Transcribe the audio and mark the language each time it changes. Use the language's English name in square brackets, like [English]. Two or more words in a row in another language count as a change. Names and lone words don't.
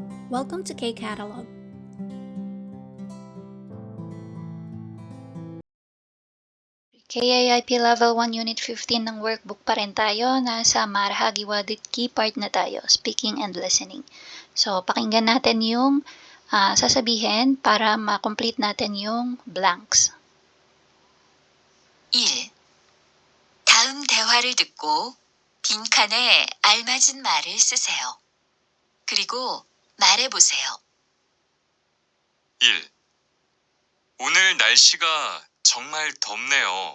[English] Welcome to K-Catalog. KIIP Level 1 Unit 15 [Filipino] ng workbook pa rin tayo. Nasa Marhagi Wadit key part na tayo, [English] speaking and listening. [Filipino] So, pakinggan natin yung sasabihin para [English] ma-complete natin yung blanks. [Filipino] 1. [Korean] 다음 대화를 듣고 빈칸에 알맞은 말을 쓰세요. 그리고 말해보세요. 1. 오늘 날씨가 정말 덥네요.